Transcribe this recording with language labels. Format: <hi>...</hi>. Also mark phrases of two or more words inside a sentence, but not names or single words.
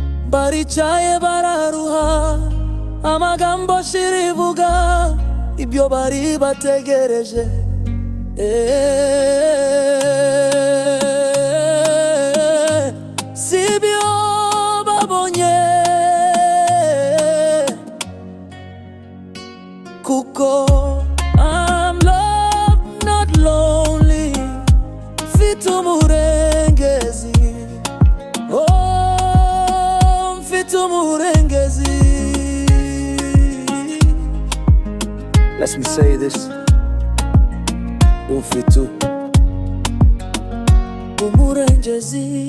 <rw>Baricaye bararuha, amagambo shirivuga, ibyo bari bategereje. Eh, si byo babonye. Kuko</rw> <en>I'm loved, not lonely.</en> <rw>Mfite umurengezi. Oh, mfite umurengezi.</rw> <en>Let me say this.</en> <rw>Mfite Umurengezi.</rw>